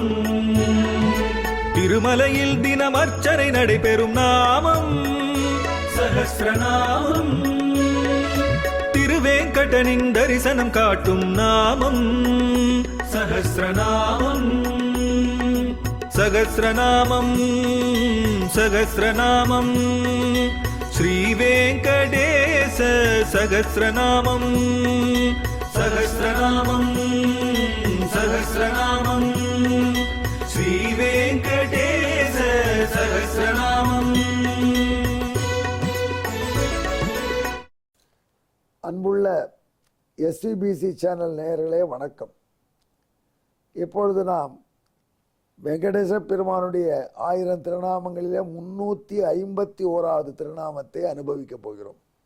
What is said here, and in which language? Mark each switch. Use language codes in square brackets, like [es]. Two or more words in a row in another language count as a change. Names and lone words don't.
[ta] திருமலையில் தினம் அர்ச்சனை நடைபெறும் நாமம் சஹஸ்ரநாமம். திருவேங்கடனின் தரிசனம் காட்டும் நாமம் சஹஸ்ரநாமம். [sa] सहस्रनामम् सहस्रनामम् श्रीवेंकटेश सहस्रनामं सहस्रनामं सहस्रनामं श्रीवेंकटेश सहस्रनामं। [ta] அன்புள்ள எஸ்விபிசி சேனல் நேயர்களே வணக்கம். இப்பொழுது நாம் வெங்கடேச பெருமானுடைய 1000 திருநாமங்களிலே 351வது திருநாமத்தை அனுபவிக்க போகிறோம்.